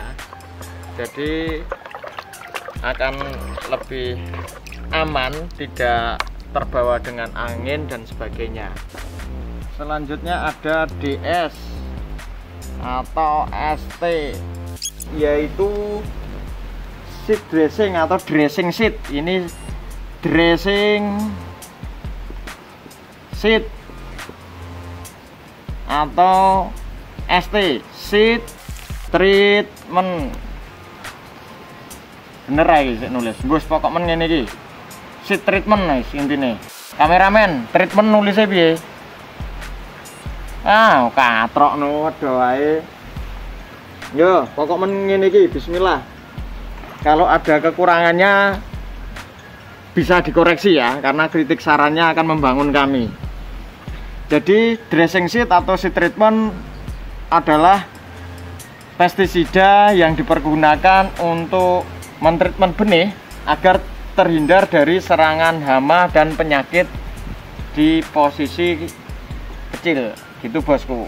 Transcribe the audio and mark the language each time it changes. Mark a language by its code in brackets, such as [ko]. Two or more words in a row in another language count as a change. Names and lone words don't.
[id] Jadi akan lebih aman, tidak terbawa dengan angin dan sebagainya. Selanjutnya ada DS atau ST, yaitu [en] seed dressing [id] atau [en] dressing seed. [id] Ini [en] dressing seed [id] atau ST, [en] seed treatment. [jv] Bener aja nulis, bos pokok men ngene iki. [en] Seed treatment guys [jv] intine. Kameramen, treatment nulisnya piye? Katrok no wedo ae. Yo, pokok men ngene iki, bismillah. [id] Kalau ada kekurangannya bisa dikoreksi ya, karena kritik sarannya akan membangun kami. Jadi [en] dressing seed [id] atau [en] seed treatment [id] adalah pestisida yang dipergunakan untuk mentreatment benih agar terhindar dari serangan hama dan penyakit di posisi kecil gitu bosku.